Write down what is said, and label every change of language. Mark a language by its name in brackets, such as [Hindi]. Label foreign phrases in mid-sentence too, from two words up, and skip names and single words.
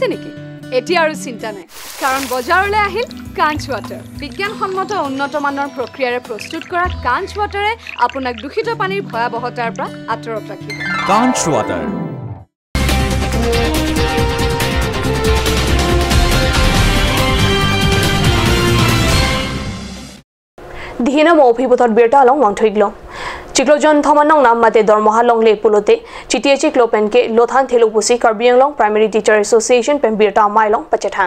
[Assamese] নেকি এতিয়া আৰু চিন্তা নাই কাৰণ বজাৰলৈ আহিল কাঞ্চ ৱাটাৰ বিজ্ঞানসন্মত উন্নত মানৰ প্ৰক্ৰিয়াৰে প্ৰস্তুত কৰা কাঞ্চ ৱাটাৰে আপোনাক দূষিত পানীৰ ভয়াৱহতাৰ পৰা আঁতৰত ৰাখিব কাঞ্চ ৱাটাৰ [Karbi] Dihina mo phibuthot birta long wang thoiglo Chiklojon Thomanong Nam Mate Dormoha Long Le Pulote, Chitia Chiklopen Ke, Lothan Telupusi, Karbiang Long Primary Teacher Association, Pembirta Mailong, Pachetang.